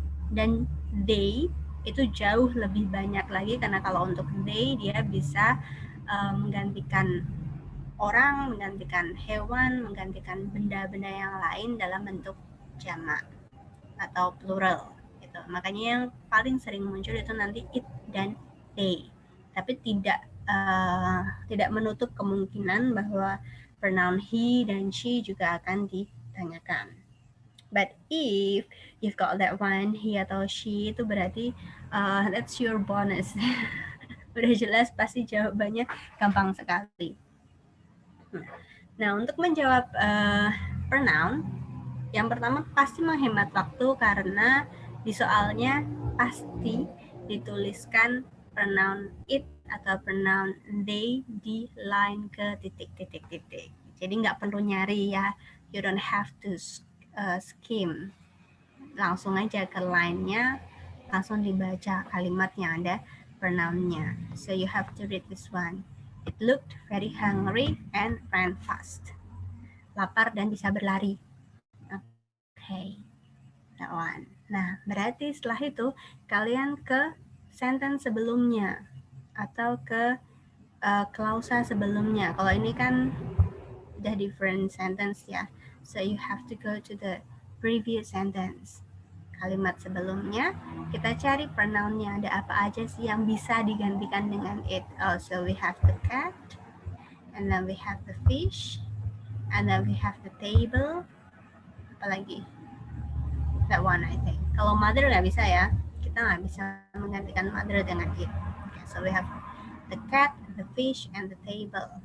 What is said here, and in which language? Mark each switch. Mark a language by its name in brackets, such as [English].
[Indonesian] Dan they itu jauh lebih banyak lagi, karena kalau untuk they dia bisa menggantikan orang, menggantikan hewan, menggantikan benda-benda yang lain dalam bentuk jamak atau plural gitu. Makanya yang paling sering muncul itu nanti it dan they. Tapi tidak menutup kemungkinan bahwa pronoun he dan she juga akan ditanyakan. [English] But if you've got that one, he atau she, [Indonesian] itu berarti [English] that's your bonus. [Indonesian] Udah jelas pasti jawabannya gampang sekali. Nah, untuk menjawab pronoun, yang pertama pasti menghemat waktu karena di soalnya pasti dituliskan pronoun it atau pronoun they di line ke titik-titik-titik. Jadi nggak perlu nyari ya, [English] you don't have to skim. [Indonesian] Langsung aja ke line-nya, langsung dibaca kalimat yang ada pronoun-nya. [English] So you have to read this one. It looked very hungry and ran fast. [Indonesian] Lapar dan bisa berlari. [English] Okay, that one. [Indonesian] Nah, berarti setelah itu kalian ke sentence sebelumnya atau ke klausa sebelumnya. Kalau ini kan udah different sentence ya. [English] So you have to go to the previous sentence. [Indonesian] Kalimat sebelumnya, kita cari pronounnya ada apa aja sih yang bisa digantikan dengan it. [English] So we have the cat, and then we have the fish, and then we have the table. [Indonesian] Apalagi? [English] That one I think. [Indonesian] Kalau mother nggak bisa ya, kita nggak bisa menggantikan mother dengan it. [English] Okay, so we have the cat, the fish, and the table.